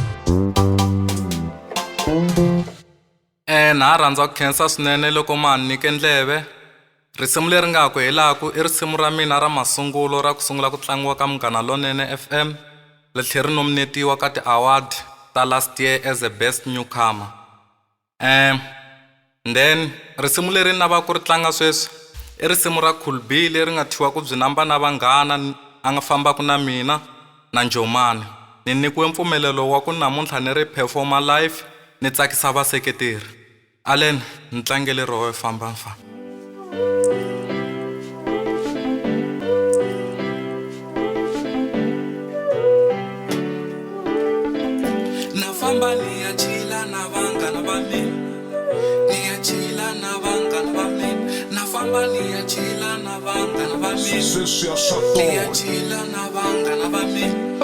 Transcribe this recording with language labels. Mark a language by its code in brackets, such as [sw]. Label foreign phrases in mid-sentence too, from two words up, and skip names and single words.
[ts] Na ha rhandza ku khensa swinene loko ma ni nyike ndleve. Risimu leri nga ku helaku i risimu ra mina ra masungulo ra ku sungula ku tlangiwa ka Munghana Lonene FM, ri tlhela ri nominetiwa ka ti-award ta [en] last year as a best newcomer. [ts] Then risimu leri ni lavaka ku ri tlanga sweswi i risimu ra Cool B leri nga thyiwa ku byi namba na vanghana a nga fambaku na mina na Njomani. Ni nyikiwe mpfumelelo wa ku namuntlha ni ri performa live ni tsakisa vaseketeri. Allen ni tlangele roho famba. Na famba ni ya chila na vanghana va mina, ni ya chila na vanghana va mina, na famba ni ya chila na vanghana va mina, ni ya chila na vanghana va mina.